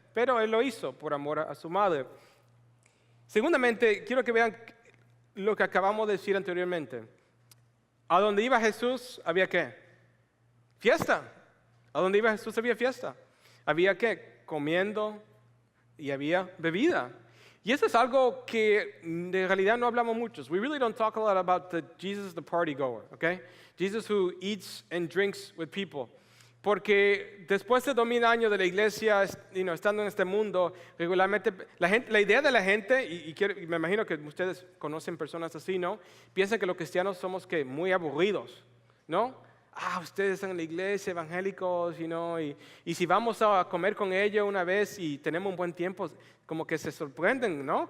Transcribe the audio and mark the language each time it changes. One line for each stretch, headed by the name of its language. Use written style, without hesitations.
Spanish: pero él lo hizo por amor a su madre. Segundamente, quiero que vean lo que acabamos de decir anteriormente. A donde iba Jesús, ¿había qué? Fiesta. A donde iba Jesús había fiesta. Había qué? Comiendo y había bebida. Y eso es algo que de realidad no hablamos mucho.
English: We really don't talk a lot about Jesus the party goer, okay? Jesus who eats and drinks with people.
Spanish: Porque después de 2000 años de la iglesia, estando en este mundo, regularmente la idea de la gente, y me imagino que ustedes conocen personas así, ¿no? Piensan que los cristianos somos que muy aburridos, ¿no? Ustedes están en la iglesia, evangélicos, y si vamos a comer con ellos una vez y tenemos un buen tiempo, como que se sorprenden, ¿no?